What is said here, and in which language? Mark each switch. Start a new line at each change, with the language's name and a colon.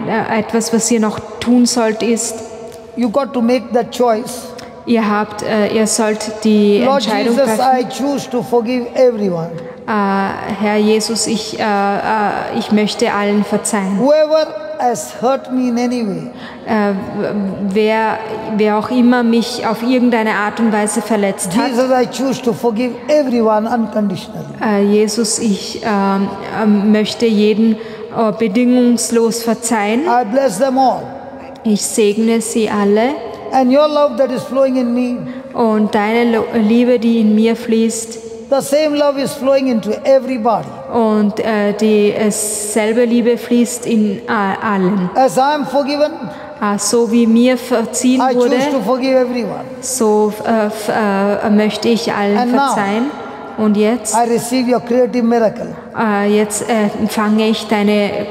German: Etwas, was ihr noch tun sollt, ist,
English: you got to make that choice.
German: ihr sollt die
English: Lord
German: Entscheidung
English: Jesus, I
German: treffen.
English: choose to forgive everyone.
German: Herr Jesus, ich möchte allen verzeihen.
English: Whoever has hurt me in any way,
German: Wer auch immer mich auf irgendeine Art und Weise verletzt hat.
English: Jesus, I choose to forgive everyone unconditionally.
German: Jesus, ich möchte jeden bedingungslos verzeihen.
English: I bless them all.
German: Ich segne sie alle.
English: And your love that is flowing in me,
German: Und deine Liebe, die in mir fließt,
English: the same love is flowing into everybody.
German: und dieselbe Liebe fließt in allen.
English: As I am forgiven,
German: So wie mir verziehen
English: I
German: wurde,
English: choose to forgive everyone.
German: so möchte ich allen
English: And now,
German: verzeihen. Und jetzt,
English: I receive your creative miracle
German: jetzt empfange ich deine